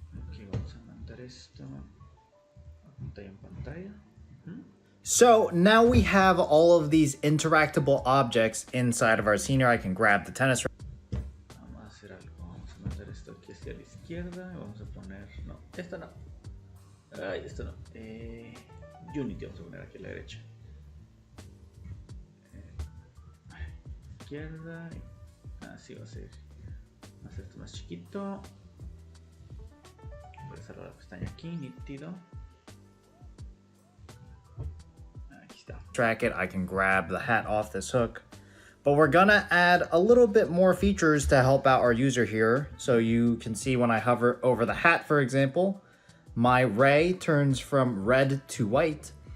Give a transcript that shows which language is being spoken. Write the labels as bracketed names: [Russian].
[Spanish] Aquí vamos a mandar esto a pantalla en pantalla. [English] So now we have all of these interactable objects inside of our scene. Here I can grab the tennis. [Spanish] Vamos a hacer algo. Vamos a mandar esto aquí hacia la izquierda. Vamos a poner... No, esta no. Ay, esto no. Unity vamos a poner aquí a la derecha. Izquierda. Así va a ser. Vamos a hacer esto más chiquito. Voy a cerrar la pestaña aquí. Nítido. [English] Track it, I can grab the hat off this hook. But we're gonna add a little bit more features to help out our user here. So you can see when I hover over the hat, for example, my ray turns from red to white.